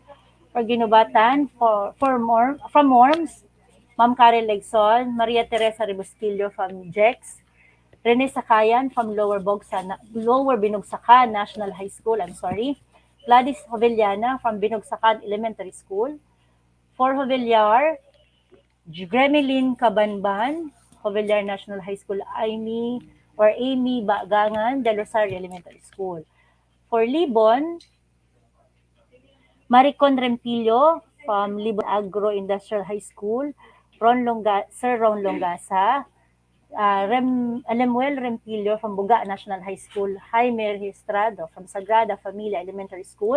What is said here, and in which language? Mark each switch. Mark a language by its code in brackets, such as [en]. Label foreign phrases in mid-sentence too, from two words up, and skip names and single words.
[en] For Ginubatan, from Worms, Ma'am Karen Legson, Maria Teresa Rebusquillo from JEX, Rene Sakayan from Lower Binugsakan National High School, Gladys Hovellana from Binugsakan Elementary School. For Jovellar, Gremelin Cabanban, Jovellar National High School, Amy Bagangan, Del Rosario Elementary School. For Libon, Maricon Rempillo from Libon Agro-Industrial High School, Sir Ron Longasa, Lemuel Rempillo from Buga National High School, Jaime Registrado from Sagrada Familia Elementary School.